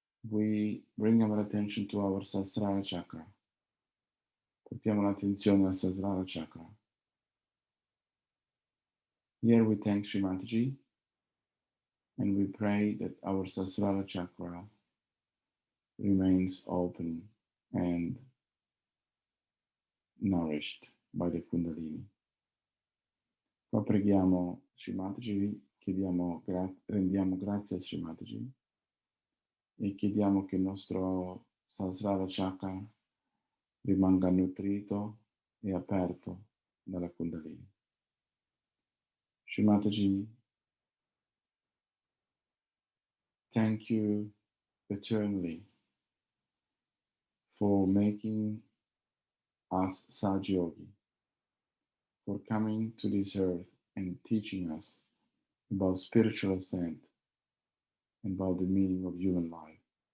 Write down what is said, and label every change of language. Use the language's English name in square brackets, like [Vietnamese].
[English] We bring our attention to our Sahasrara Chakra. [Italian] Portiamo l'attenzione al Sahasrara Chakra. [English] Here we thank Sri Mataji and we pray that our Sahasrara Chakra remains open and nourished by the Kundalini. [Italian] Qua preghiamo Sri Mataji, rendiamo grazie a Sri Mataji e chiediamo che il nostro Sahasrara Chakra rimanga nutrito e aperto dalla Kundalini. [English] Sri Mataji, thank you eternally for making us Sahaja Yogi, for coming to this earth and teaching us about spiritual ascent and about the meaning of human life.